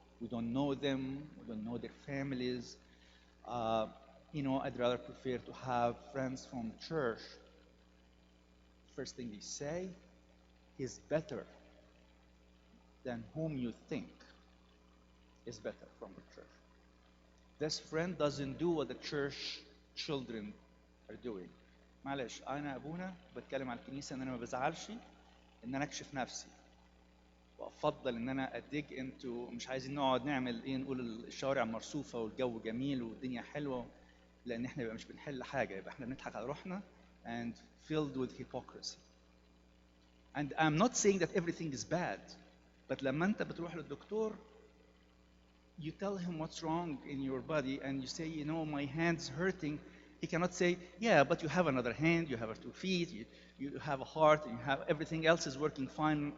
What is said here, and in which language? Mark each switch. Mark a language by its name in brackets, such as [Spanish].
[English] We don't know them. We don't know their families. I'd rather prefer to have friends from church. First thing they say is better than whom you think is better from the church. This friend doesn't do what the church children are doing. [Arabic] معلش انا ابونا بتكلم عن الكنيسه ان انا ما بزعلش ان انا اكشف نفسي وافضل ان انا اديج انتو مش عايزين نقعد نعمل ايه نقول الشوارع مرصوفه والجو جميل والدنيا حلوه لان احنا يبقى مش بنحل حاجه يبقى احنا بنضحك على روحنا [English] and filled with hypocrisy. And I'm not saying that everything is bad, but [Arabic] لما انت بتروح للدكتور [English] you tell him what's wrong in your body and you say, my hand's hurting, he cannot say, yeah, but you have another hand, you have 2 feet, you have a heart, and you have everything else is working fine.